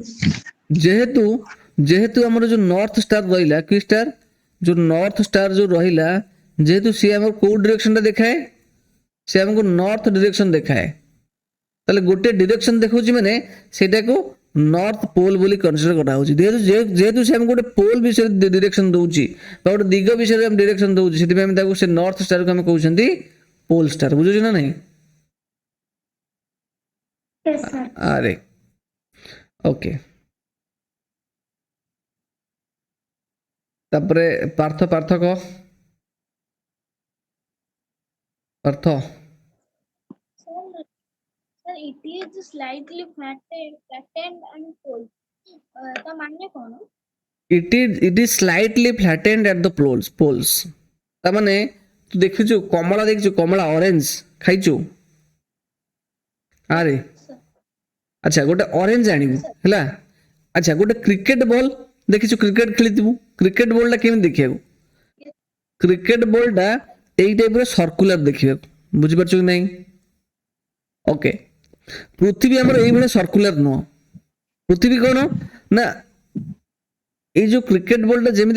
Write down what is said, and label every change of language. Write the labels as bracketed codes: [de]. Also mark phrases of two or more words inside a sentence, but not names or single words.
[or] ଯେହେତୁ ଯେହେତୁ ଆମର ଯୋଉ [en] north star [or] ରହିଲା କି ଷ୍ଟାର ଯୋଉ [en] north star [or] ଯୋଉ ରହିଲା ଯେହେତୁ ସିଏ ଆମର କୋଉ ଡିରେକ୍ସନଟା ଦେଖାଏ ସେ ଆମକୁ [en] north direction [or] ଦେଖାଏ ତାହେଲେ ଗୋଟେ ଡିରେକ୍ସନ ଦେଖାଉଛି ମାନେ ସେଇଟାକୁ [en] north pole [or] ବୋଲି କନସିଡର କରାହେଉଛି ଯେହେତୁ ସେ ଆମକୁ ଗୋଟେ ପୋଲ୍ ବିଷୟରେ ଡିରେକ୍ସନ ଦଉଛି ବା ଗୋଟେ ଦିଗ ବିଷୟରେ ଆମେ ଡିରେକ୍ସନ ଦଉଛି ସେଥିପାଇଁ ଆମେ ତାକୁ ସେ [en] north starକୁ [or] ଆମେ କହୁଛନ୍ତି [en] pole star [or] ବୁଝୁଛି ନା ନାହିଁ [en] yes sir [or] ଆରେ ଓକେ ତାପରେ ପାର୍ଥ କହ ପାର୍ଥ [en] Sir, sir, it is slightly flattened and cold. [or] ତା ମାନେ କ'ଣ? [en] it is slightly flattened at the poles [or] ତା ମାନେ ତୁ ଦେଖିଛୁ କମଳା ଦେଖିଛୁ କମଳା ଅରେଞ୍ଜ ଖାଇଛୁ ଆରେ ଆଚ୍ଛା ଗୋଟେ ଅରେଞ୍ଜ ଆଣିବୁ ହେଲା ଆଚ୍ଛା ଗୋଟେ [en] cricket ball [or] ଦେଖିଛୁ କ୍ରିକେଟ ଖେଳିଥିବୁ [en] cricket ballଟା [or] କେମିତି ଦେଖିବାକୁ [en] cricket ballଟା [or] ଏଇ ଟାଇପ୍ର ସର୍କୁଲାର ଦେଖିବାକୁ ବୁଝିପାରୁଛୁ କି ନାହିଁ ଓକେ ପୃଥିବୀ ଆମର ଏଇଭଳିଆ ସର୍କୁଲାର ନୁହଁ ପୃଥିବୀ କ'ଣ ନା ଏଇ ଯୋଉ [en] cricket ballଟା [or] ଯେମିତି